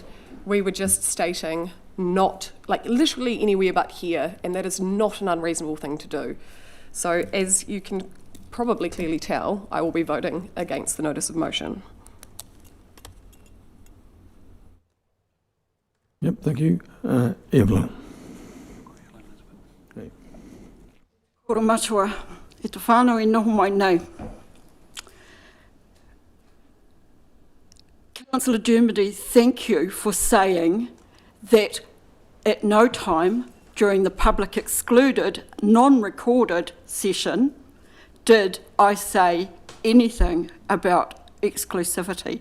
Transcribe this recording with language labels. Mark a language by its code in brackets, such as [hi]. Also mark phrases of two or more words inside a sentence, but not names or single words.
[en] We were just stating not, like, literally anywhere but here, and that is not an unreasonable thing to do. So, as you can probably clearly tell, I will be voting against the notice of motion. Yep, thank you. Evelyn. [mi] Kora matua, e te whānau e noho mai nei. [en] Councillor Dermody, thank you for saying that at no time during the public excluded, non-recorded session did I say anything about exclusivity.